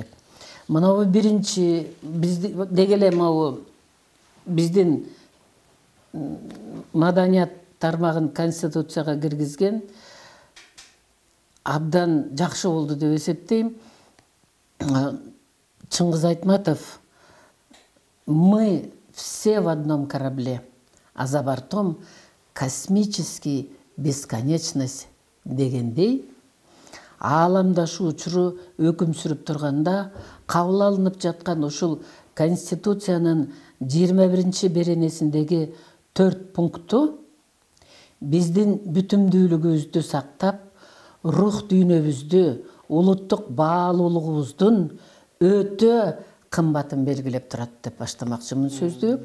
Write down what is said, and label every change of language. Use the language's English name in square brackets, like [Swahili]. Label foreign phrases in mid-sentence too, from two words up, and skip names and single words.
[Kyrgyz] Мынабу биринчи деги эле биздин маданият тармагын Конституцияга киргизген абдан жакшы болду деп эсептейм. Чыңгыз Айтматов: [Russian] мы все в одном корабле, а за бортом космический бесконечность [Kyrgyz] дегендей, ааламдашу учуру өкүм сүрүп турганда кабыл алынып жаткан ушул Конституциянын 21 беренесиндеги 4 пункту биздин бүтүмдүүлүгүбүздү сактап, рух дүйнөбүздү, улуттук баалуулугубуздун өтө кымбатын белгилеп турат деп баштамакчымын сөздү.